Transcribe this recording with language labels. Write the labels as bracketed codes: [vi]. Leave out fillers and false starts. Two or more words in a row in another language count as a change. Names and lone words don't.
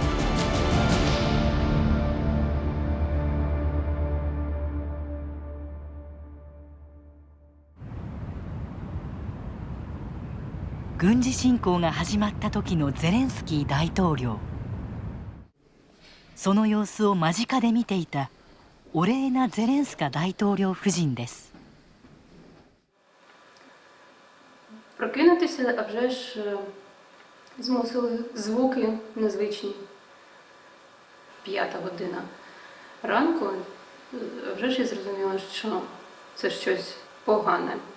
[ja] 軍事侵攻が始まった時のゼレンスキー大統領。その様子を間近で見ていたオレーナ・ゼレンスカ大統領夫人です。 [uk] Прокинутися, а вже ж змусили звуки незвичні. 5 година ранку, а вже ж я зрозуміла, що це щось погане.